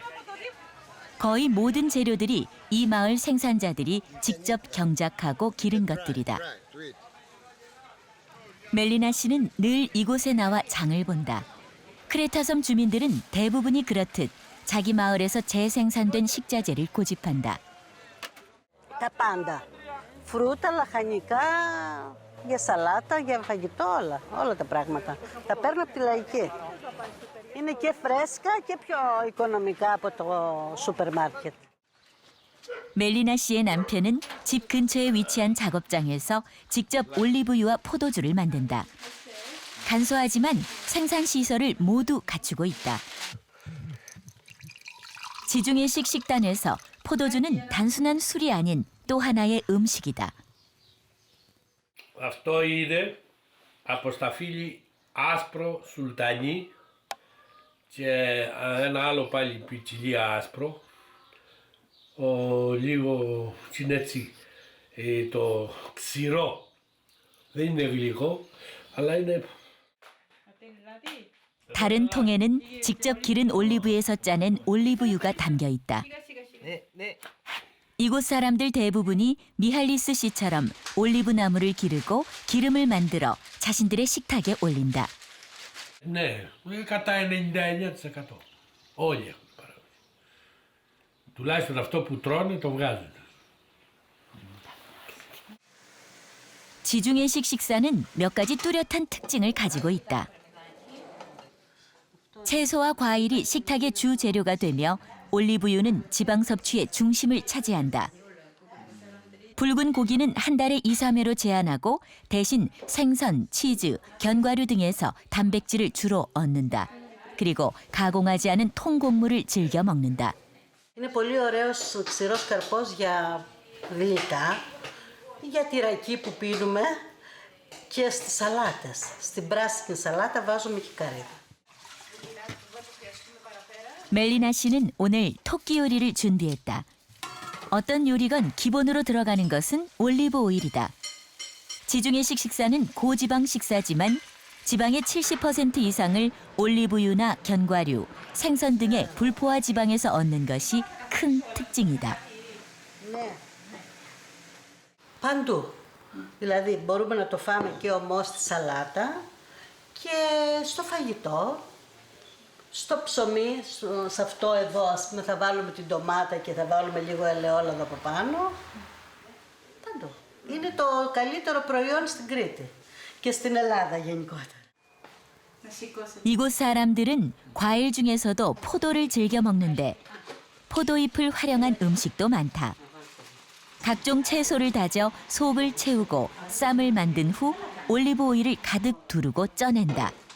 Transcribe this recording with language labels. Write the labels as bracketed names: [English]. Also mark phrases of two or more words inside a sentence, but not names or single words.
[Korean] 거의 모든 재료들이 이 마을 생산자들이 직접 경작하고 기른 것들이다. 멜리나 씨는 늘 이곳에 나와 장을 본다. 크레타섬 주민들은 대부분이 그렇듯 자기 마을에서 재생산된 식자재를 고집한다. [Greek] Τα πάντα. Φρούτα, λαχανικά, για σαλάτα, για φαγητό, όλα τα πράγματα. Τα παίρνω από τη λαϊκή. Είναι και φρέσκα και πιο οικονομικά από το σούπερ 마켓. [Korean] 멜리나 씨의 남편은 집 근처에 위치한 작업장에서 직접 올리브유와 포도주를 만든다. 간소하지만 생산 시설을 모두 갖추고 있다. 지중해식 식단에서 포도주는 단순한 술이 아닌 또 하나의 음식이다. [Greek] Αυτό είναι από σταφύλι άσπρο σουλτανί και ένα άλλο πάλι πιτσιλί άσπρο. Λίγο είναι έτσι το ξηρό. Δεν είναι γλυκό, αλλά είναι... [Korean] 다른 통에는 직접 기른 올리브에서 짜낸 올리브유가 담겨 있다. 이곳 사람들 대부분이 미할리스 씨처럼 올리브 나무를 기르고 기름을 만들어 자신들의 식탁에 올린다. [Greek] Ναι, κατά 99%. Όλοι έχουν παραγωγή. Τουλάχιστον αυτό που τρώνε το βγάζουν. [Korean] 지중해식 식사는 몇 가지 뚜렷한 특징을 가지고 있다. 채소와 과일이 식탁의 주 재료가 되며 올리브유는 지방 섭취의 중심을 차지한다. 붉은 고기는 한 달에 2, 3회로 제한하고 대신 생선, 치즈, 견과류 등에서 단백질을 주로 얻는다. 그리고 가공하지 않은 통곡물을 즐겨 먹는다. [Greek] Είναι πολύ ωραίος ξηρός καρπός για γλυκά, για τη ρακή που πίνουμε και στις σαλάτες. Στην πράσινη σαλάτα βάζουμε και καρύδα. [Korean] 멜리나 씨는 오늘 토끼 요리를 준비했다. 어떤 요리건 기본으로 들어가는 것은 올리브 오일이다. 지중해식 식사는 고지방 식사지만 지방의 70% 이상을 올리브유나 견과류, 생선 등의 불포화 지방에서 얻는 것이 큰 특징이다. [Greek] Ναι. Παντού. Δηλαδή μπορούμε να το φάμε και ομό στη σαλάτα, Και στο φαγητό, στο ψωμί, σε αυτό εδώ, ας πούμε, θα βάλουμε την ντομάτα και θα βάλουμε λίγο ελαιόλαδο από πάνω. Παντού. Είναι το καλύτερο προϊόν στην Κρήτη και στην Ελλάδα γενικότερα. [Korean] 이곳 사람들은 과일 중에서도 포도를 즐겨 먹는데 포도잎을 활용한 음식도 많다. 각종 채소를 다져 속을 채우고 쌈을 만든 후 올리브 오일을 가득 두르고 쪄낸다.